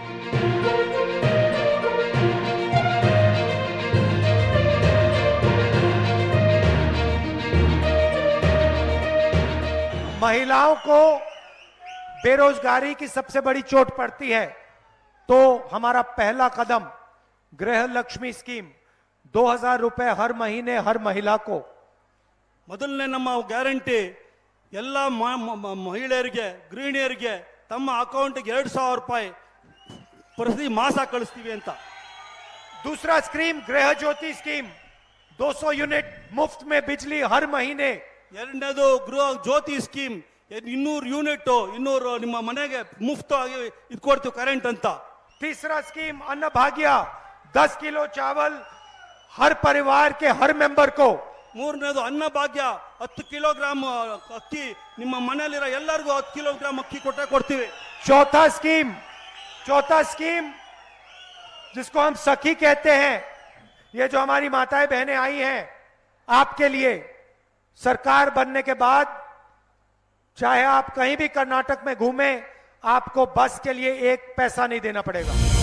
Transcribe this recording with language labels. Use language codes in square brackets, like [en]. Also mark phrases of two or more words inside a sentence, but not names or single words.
[hi] महिलाओं को बेरोजगारी की सबसे बड़ी चोट पड़ती है, तो हमारा पहला कदम गृह लक्ष्मी स्कीम 2000 रुपए हर महीने हर महिला को। [kn] ಮೊದಲನೇ ನಮ್ಮ ಗ್ಯಾರಂಟಿ ಎಲ್ಲ ಮಹಿಳೆಯರಿಗೆ ಗೃಹಿಣಿಯರಿಗೆ ತಮ್ಮ ಅಕೌಂಟ್ಗೆ 2000 ರೂಪಾಯಿ ಪ್ರತಿ ಮಾಸ ಕಳಿಸ್ತೀವಿ ಅಂತ। [hi] दूसरा स्कीम गृह ज्योति स्कीम 200 यूनिट मुफ्त में बिजली हर महीने। [kn] ಎರಡನೇದು ಗೃಹ ಜ್ಯೋತಿ ಸ್ಕೀಮ್ 200 ಯೂನಿಟ್ 200 ನಿಮ್ಮ ಮನೆಗೆ ಮುಫ್ತ್ ಆಗಿ ಇದು ಕೊಡ್ತೀವಿ ಕರೆಂಟ್ ಅಂತ। [hi] तीसरा स्कीम अन्न भाग्य 10 किलो चावल हर परिवार के हर मेंबर को। [kn] ಮೂರನೇದು ಅನ್ನ ಭಾಗ್ಯ 10 ಕಿಲೋಗ್ರಾಂ ಅಕ್ಕಿ ನಿಮ್ಮ ಮನೆಯಲ್ಲಿರೋ ಎಲ್ಲರಿಗೂ 10 ಕಿಲೋಗ್ರಾಂ ಅಕ್ಕಿ ಕೊಡ್ತೀವಿ। [hi] चौथा स्कीम जिसको हम सखी कहते हैं, ये जो हमारी माताएं बहनें आई हैं, आपके लिए सरकार बनने के बाद चाहे आप कहीं भी कर्नाटक में घूमें, आपको बस के लिए 1 पैसा नहीं देना पड़ेगा।